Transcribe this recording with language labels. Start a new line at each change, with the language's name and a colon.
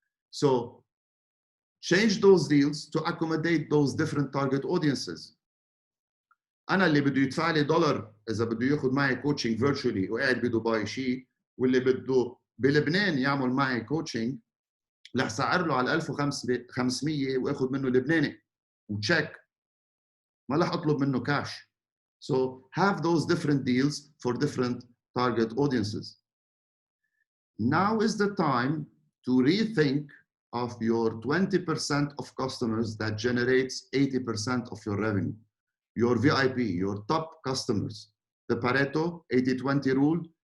English: So change those deals to accommodate those different target audiences.
Arabic: أنا اللي بده يدفع لي $1 إذا بده ياخذ معي
English: coaching virtually
Arabic: وقاعد بدبي شيء، واللي بده بلبنان يعمل معي coaching رح سعر له على 1500 واخذ منه لبناني وتشيك، ما رح اطلب منه كاش.
English: So have those different deals for different target audiences. Now is the time to rethink of your 20% of customers that generates 80% of your revenue. Your VIP, your top customers. The Pareto 80-20 rule.